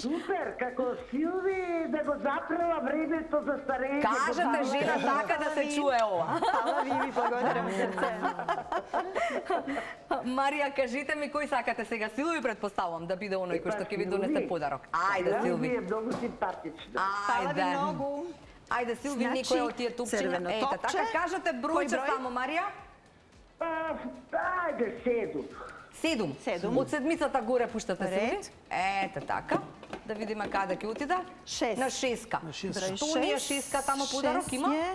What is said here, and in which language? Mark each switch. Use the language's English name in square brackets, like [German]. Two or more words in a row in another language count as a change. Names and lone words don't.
[Macedonian] Супер, како Силви да го запрела времето за старење. Кажете, жена, така да се чуе ова. Хвала Виви, благодарам срце. Марија, кажите ми кој сакате сега? Силви предпоставувам да биде оној кој што ќе ви донесе подарок. Ајде, Силви. Силви е многу симпатична. Хвала ви много. Ајде, Силви, некој од тие тупчиња. Ете, така, кажете бројче само, Марија. Ајде, 7. 7. Од седмицата горе пуштате, Силви. Ете, така. Да видиме каде ќе отиде. 6. На 6-ка. Што ни е 6-ка тамо подарок има?